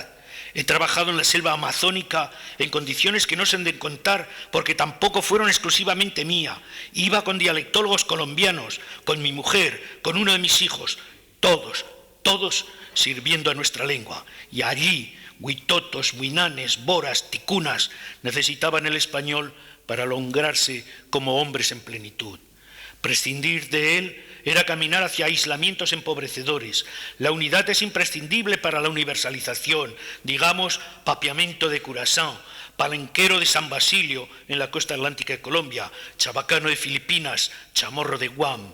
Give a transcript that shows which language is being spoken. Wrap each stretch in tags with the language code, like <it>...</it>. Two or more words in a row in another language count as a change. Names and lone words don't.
<es>He trabajado en la selva amazónica en condiciones que no se han de contar porque tampoco fueron exclusivamente mía. Iba con dialectólogos colombianos, con mi mujer, con uno de mis hijos, todos sirviendo a nuestra lengua. Y allí huitotos, huinanes, boras, ticunas necesitaban el español para alongarse como hombres en plenitud. Prescindir de él era caminar hacia aislamientos empobrecedores. La unidad es imprescindible para la universalización, digamos, papiamento de Curazao, palenquero de San Basilio en la costa atlántica de Colombia, chabacano de Filipinas, chamorro de Guam.</es>